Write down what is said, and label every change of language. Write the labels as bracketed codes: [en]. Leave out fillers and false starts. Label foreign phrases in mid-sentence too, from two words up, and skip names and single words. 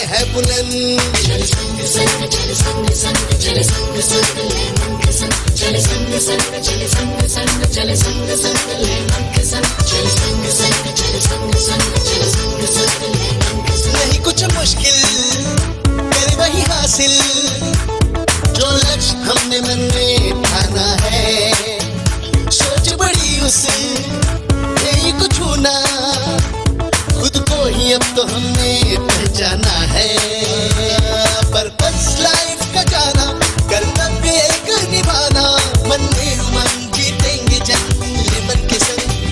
[hi] बुलंद। चल संग संग चल संग संग चल संग संग ले मन के संग चल संग संग चल संग संग चल संग संग ले मन के संग चल संग संग चल संग संग चल संग संग ले मन के संग। नहीं कुछ मुश्किल कर वही हासिल जो लक्ष्य हमने मन में ठाना है। सोच बड़ी उसे यही कुछ छूना खुद को ही अब तो हमने पहचाना है। [en] purpose life [hi] का जाना कर्तव्य एक निभाना मन में उमंग जीतेंगे जंग ले मन के संग।